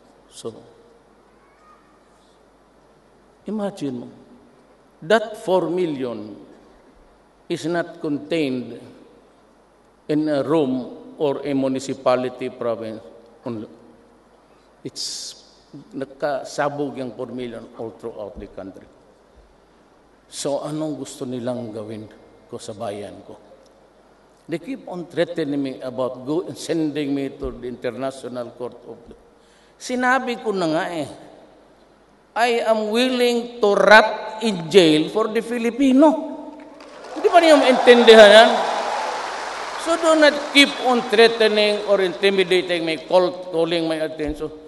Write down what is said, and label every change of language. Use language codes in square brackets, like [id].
[en] So, imagine mo, that 4 million is not contained in a room or a municipality province only. It's nakasabog yung 4 million all throughout the country. [tl] So, anong gusto nilang gawin ko sa bayan ko? [en] They keep on threatening me about sending me to the International Court of Law. Sinabi ko na nga I am willing to rot in jail for the Filipino. Hindi ba niyo maintindihan yan? So do not keep on threatening or intimidating me, calling my attention.